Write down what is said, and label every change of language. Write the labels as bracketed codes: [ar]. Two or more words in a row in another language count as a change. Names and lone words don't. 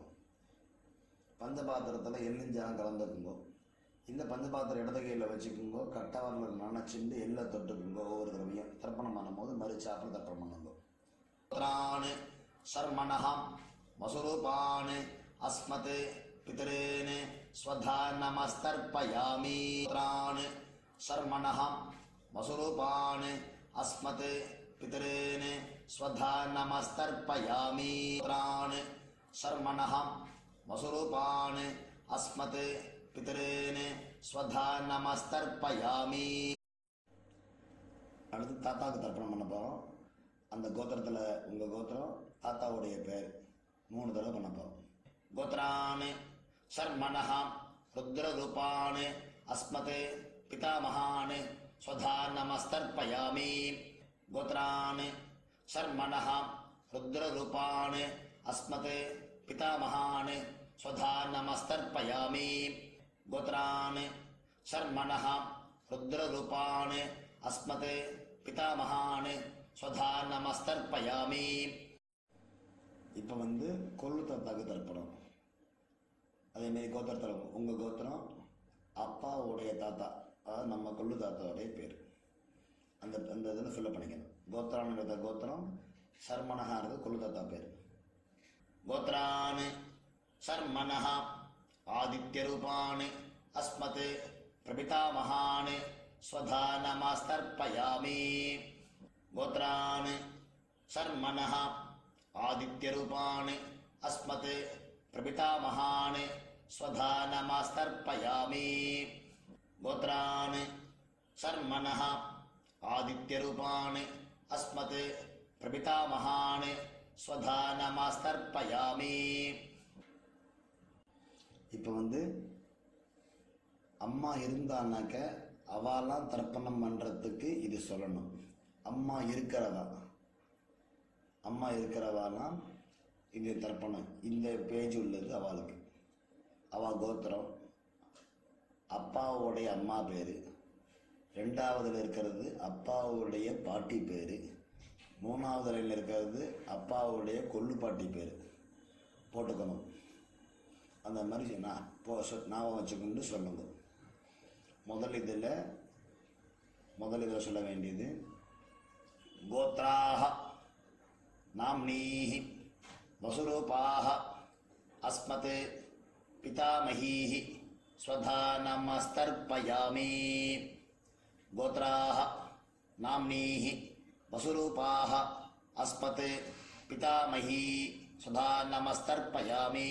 [ta] பஞ்சபாத்திரத்தில் எள்ளிஞ்சாலும் கலந்துக்குங்கோ. இந்த பஞ்சபாத்திரம் இடது கையில் வச்சுக்குங்கோ. கட்டவரில் நினைச்சுட்டு எள்ளை தொட்டுக்குங்கோ. ஒவ்வொரு தடவையும் தர்ப்பணம் பண்ணும்போது மறுச்சாப்பில் தர்ப்பணம் பண்ணுங்கோ. [sa] गोत्रान् शर्मणः वसुरूपान् अस्मत् पितॄन् स्वधा नमस्तर्पयामि. गोत्रान् शर्मणः वसुरूपान् अस्मत् पितॄन् स्वधा नमस्तर्पयामि. गोत्रान् शर्मणः वसुरूपान् अस्मत् पितॄन् स्वधा नमस्तर्पयामि. [ta] அடுத்து தாத்தாவுக்கு தர்ப்பணம் பண்ண போகிறோம். அந்த கோத்திரத்தில் உங்கள் கோத்திரம் தாத்தாவுடைய பேர் 3 தடவை பண்ண போகிறோம். [sa] गोत्रान् शर्मणः रुद्ररूपान् अस्मत् पितामहान् स्वधा नमस्तर्पयामि गोत्रान् शर्मणः रुद्ररूपान् अस्मत् पितामहान् स्वधा नमस्तर्पयामि गोत्रान् शर्मणः रुद्ररूपान् अस्मत् पितामहान् स्वधा நமஸ்தர்ப்பயாமி. [ta] இப்போ கொள்ளு தாத்தாக்கு தர்ப்பணம். அதேமாரி கோத்திரத்தில் உங்கள் கோத்திரம் அப்பாவுடைய தாத்தா, அதாவது நம்ம கொள்ளு தாத்தாவுடைய பேர், அந்த இதில் ஃபில்லப் பண்ணிக்கணும். கோத்திரான்றது கோத்திரம், சர்மனஹான்றது கொள்ளு தாத்தா பேர். [sa] गोत्रान् शर्मणः आदित्यरूपान् अस्मत् प्रपितामहान् स्वधा नमस्तर्पयामि. गोत्रान् शर्मणः आदित्यरूपान् अस्मत् प्रपितामहान् स्वधा नमस्तर्पयामि. गोत्रान् शर्मणः आदित्यरूपान् अस्मत् प्रपितामहान् स्वधा नमस्तर्पयामि. [ta] இப்போ அம்மா இருந்தான்னாக்க அவாலாம் தர்ப்பணம் பண்ணுறதுக்கு இது சொல்லணும். அம்மா இருக்கிறவாலாம் இது தர்ப்பணம். இந்த பேஜ் உள்ளது அவளுக்கு. அவள் கோத்திரம், அப்பாவுடைய அம்மா பேர், ரெண்டாவதுல இருக்கிறது அப்பாவுடைய பாட்டி பேர், மூணாவது லைனில் இருக்கிறது அப்பாவுடைய கொள்ளு பாட்டி பேர் போட்டுக்கணும். அந்த மாதிரி ஞாபகம் வச்சுக்கொண்டு சொல்லுங்க. முதல் இதில் சொல்ல வேண்டியது [sa] गोत्राः नाम्नीः वसुरूपाः अस्मत् पितामहीः स्वधा नमस्तर्पयामि. गोत्राः नाम्नीः वसुरूपाः अस्मत् पितामही स्वधा नमस्तर्पयामि.